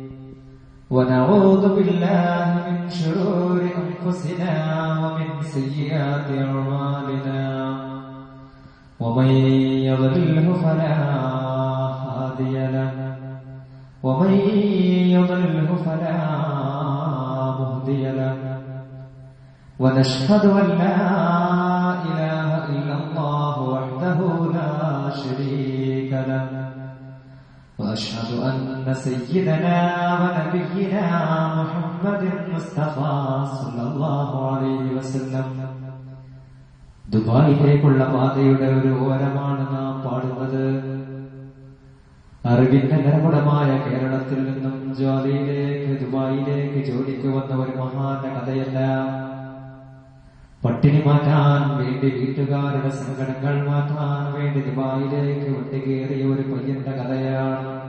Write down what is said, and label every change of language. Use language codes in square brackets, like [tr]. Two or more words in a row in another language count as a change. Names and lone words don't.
[ar] ونعوذ بالله من شرور أنفسنا ومن سيئات أعمالنا ومن يضلله فلا هادي له ومن يضلله فلا مهدي له ونشهد أن لا إله إلا الله وحده لا شريك له وأشهد أن سيدنا ونبينا محمد المصطفى صلى الله عليه وسلم [ml] ദുബായിലേക്കുള്ള പാതയുടെ ഒരു ഓരമാണ് നാം പാടുന്നത്. അറിവിന്റെ നിറകുടമായ കേരളത്തിൽ നിന്നും ജ്വാലയിലേക്ക് ദുബായിലേക്ക് ജോലിക്ക് വന്ന ഒരു മഹാന്റെ കഥയല്ല. പട്ടിണി മാറ്റാൻ വേണ്ടി, വീട്ടുകാരുടെ സങ്കടങ്ങൾ മാറ്റാൻ വേണ്ടി ദുബായിലേക്ക് ഒറ്റകേറിയ ഒരു പയ്യന്റെ കഥയാണ്.